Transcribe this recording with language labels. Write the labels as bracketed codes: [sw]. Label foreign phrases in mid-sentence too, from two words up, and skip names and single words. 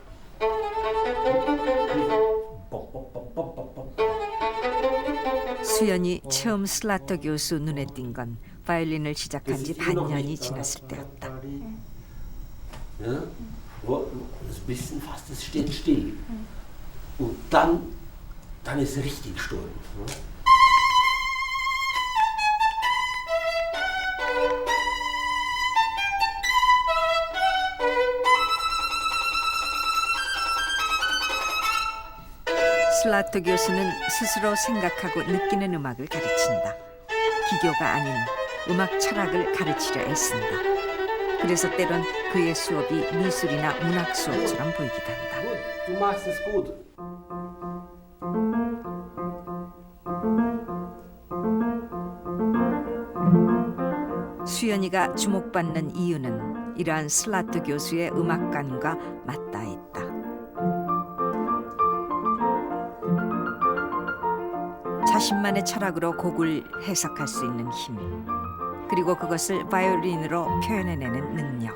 [ko] 수연이 처음 슬라터 교수 눈에 띈 건 바이올린을 시작한 지 반년이 지났을 때였다. [de] Ja, das bisschen fast, es steht still. Und dann ist es richtig Sturm. [ko] 슬라터 교수는 스스로 생각하고 느끼는 음악을 가르친다. 기교가 아닌 음악 철학을 가르치려 애쓴다. 그래서 때론 그의 수업이 미술이나 문학 수업처럼 보이기도 한다. [de] Du machst es gut. [ko] 수연이가 주목받는 이유는 이러한 슬라트 교수의 음악관과 맞닿아 있다. 자신만의 철학으로 곡을 해석할 수 있는 힘, 그리고 그것을 바이올린으로 표현해내는 능력.